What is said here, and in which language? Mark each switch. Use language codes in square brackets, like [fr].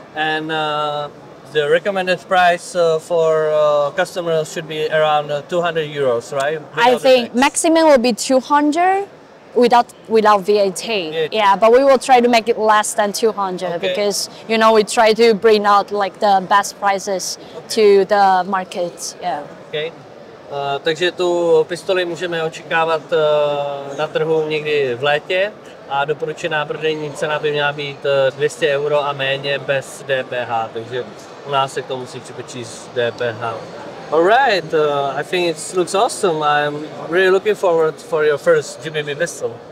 [en] And the recommended price for customers should be around 200 euros, right? I think maximum will be 200 without VAT. Yeah, but we will try to make it less than 200 because you know we try to bring out like the best prices to the market. Yeah. Okay. [cs] Takže tu pistoli můžeme očekávat na trhu někdy v létě a doporučená prodejní cena by měla být 200 euro a méně bez DPH, takže u nás se k tomu musí připočíst DPH. [en] Alright, I think it looks awesome. I'm really looking forward for your first GBB pistol.